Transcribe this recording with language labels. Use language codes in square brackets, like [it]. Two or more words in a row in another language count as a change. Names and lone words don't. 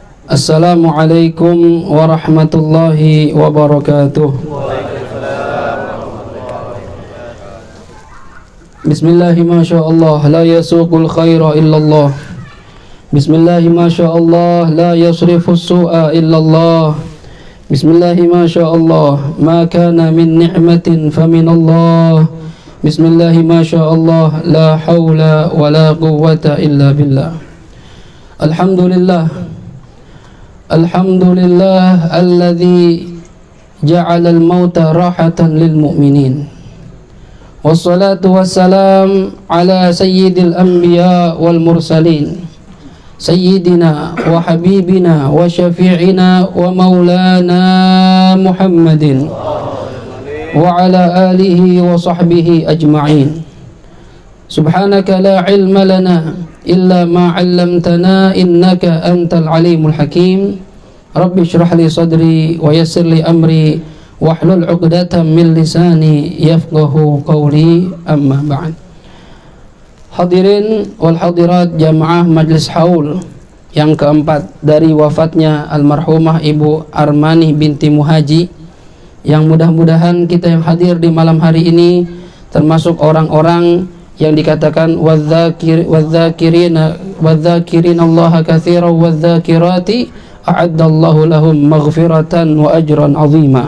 [ar] السلام عليكم ورحمة الله وبركاته. بسم الله ما شاء الله لا يسوق الخير إلا الله. بسم الله ما شاء الله لا يصرف السوء إلا الله. بسم الله ما شاء الله ما كان من نعمة فمن الله. بسم الله ما شاء الله لا حول ولا قوة إلا بالله. الحمد لله. الحمد لله الذي جعل الموت راحة للمؤمنين. والصلاة والسلام على سيد الأنبياء والمرسلين. سيدنا وحبيبنا وشفيعنا ومولانا محمد وعلى آله وصحبه أجمعين. سبحانك لا علم لنا إلا ما علمتنا إنك أنت العليم الحكيم. رب اشرح لي صدري ويسر لي أمري واحلل عقدة من لساني يفقهوا قولي، أما بعد. الحاضرين والحاضرات [id] jamaah Majlis Haul yang keempat dari wafatnya almarhumah Ibu Armani binti Muhaji, yang mudah-mudahan kita yang hadir di malam hari ini termasuk orang-orang yang dikatakan [ar] والذاكرين الله كثيرا والذاكرات أعد الله لهم مغفرة وأجرا عظيما.